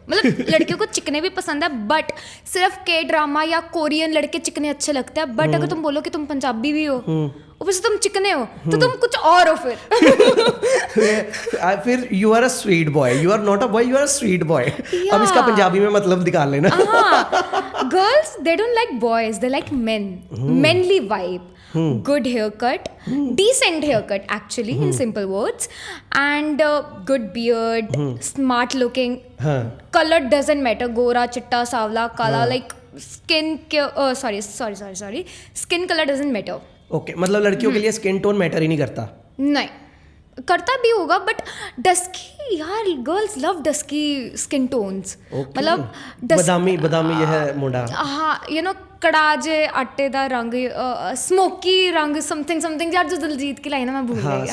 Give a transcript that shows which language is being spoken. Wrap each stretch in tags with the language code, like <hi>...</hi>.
<hi>मतलब लड़कियों को चिकने भी पसंद है, बट सिर्फ के ड्रामा या कोरियन लड़के चिकने अच्छे लगते हैं, बट अगर तुम बोलो कि तुम पंजाबी भी हो ऊपर से तुम चिकने हो तो तुम कुछ और हो</hi> <en>फिर you are a sweet boy, you are not a boy, you are a sweet boy.</en> <hi>अब इसका पंजाबी में मतलब निकाल लेना।</hi> <en>girls they don't like boys, they like men, manly vibe, good haircut, decent haircut actually, in simple words, and good beard, smart looking, color doesn't matter,</en> <hi>gora, chitta, savla, kala,</hi> <en>like skin sorry skin color doesn't matter.</en> <hi>Okay, मतलब लड़कियों के लिए</hi> <en>skin tone matter</en> <hi>ही नहीं करता? नहीं करता भी होगा,</hi> <en>But dusky, यार girls love dusky skin tones.</en> <hi>मतलब बदामी ये है मुंडा। हाँ</hi> <en>you know</en> <pa>कड़ाजे आटे दा रंग,</pa> <hi>स्मोकी रंग, समथिंग यार जो दिलजीत की लाइन है मैं भूल गई।</hi>